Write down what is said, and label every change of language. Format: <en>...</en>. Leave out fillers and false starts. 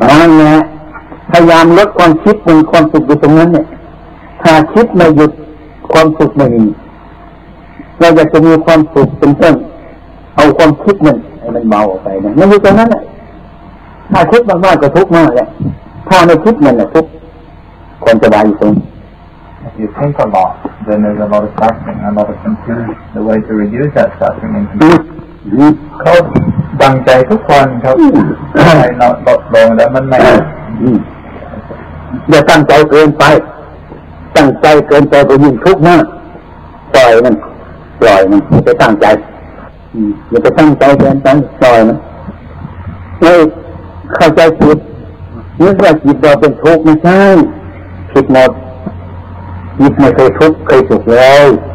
<th>นั่นแหละพยายามลดความคิดเป็นความสุขอยู่ตรงนั้นเนี่ยถ้าคิดไม่หยุดความสุขไม่มีเราอยากจะมีความสุขเป็นต้นเอาความคิดนั่นให้มันเบาออกไปนะไม่มีตรงนั้นแหละถ้าคิดมากๆก็ทุกข์มากแหละถ้าไม่คิดมันแหละทุกข์ความสบายอยู่ตรง</th> <en>If you think a lot, then there's a lot of suffering, a lot of confusion. The way to reduce that suffering and confusion,</en> <th>งใจทุกคนครับใจเราลดลงแล้วมันไม่อย่าตั้งใจเกินไปตั้งใจเกินไปก็ยิ่งทุกข์มากปล่อยมันปล่อยมันอย่าไปตั้งใจอย่าไปตั้งใจเกินไปปล่อยมันไม่เข้าใจผิดนึกว่าจิตเราเป็นทุกข์ไม่ใช่ผิดหมดจิตไม่เคยทุกข์เคยสุขเลย</th>